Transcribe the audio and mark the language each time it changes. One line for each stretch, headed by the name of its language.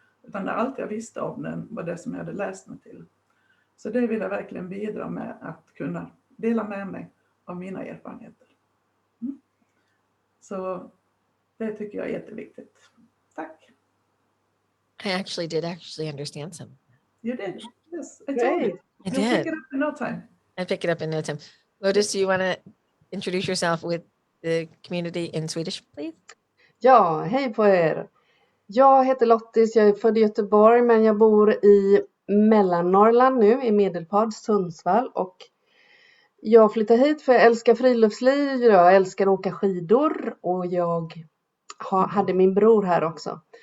Swedish: Utan allt jag visste om den var det som jag hade läst mig till. Så det vill jag verkligen bidra med, att kunna dela med mig av mina erfarenheter. Så det tycker jag är jätteviktigt. Tack.
English: I actually did understand some. You did? Yes, I told you. I You'll did. pick it up in no time. I pick it up in no time. Lotus, do you want to introduce yourself with the community in Swedish, please?
Swedish: Ja, hej på er. Jag heter Lottis, jag är född i Göteborg men jag bor i Mellannorrland nu, i Medelpad, Sundsvall. Och jag flyttade hit för jag älskar friluftsliv, jag älskar att åka skidor och jag hade min bror här också.